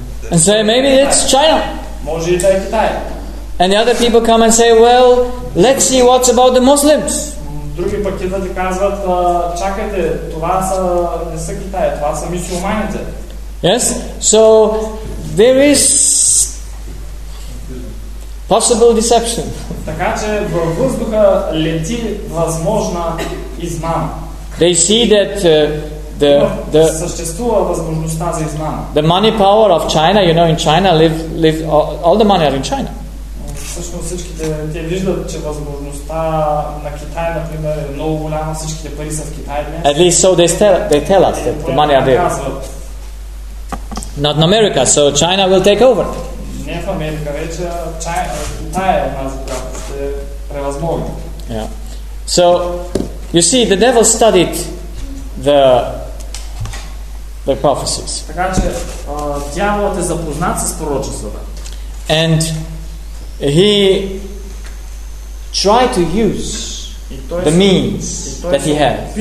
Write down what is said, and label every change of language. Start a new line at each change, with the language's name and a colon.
English: And say, maybe it's China. And the other people come and say, well, let's see what's about the Muslims.
Bulgarian: Други пък идват и казват, чакайте, това са не са Китай, това са мюсюлманите.
English: Yes? So there is possible deception.
Bulgarian: Така че във въздуха лети възможна измама.
English: They see that the money power of China, you know, in China live all the money are in China.
Bulgarian: Всъщност всичките те виждат, че възможността на Китай, например, е много голяма, всичките пари са в Китай днес.
English: At least so they tell us that the money are there. Not in America, so China will take over.
Bulgarian: Не в Америка, вече Китай е нас, която ще превъзмогне.
English: Yeah. So, you see, the devil studied the prophecies.
Bulgarian: Така че, дяволът е запознат с пророчествата.
English: And he tried to use the means that he had.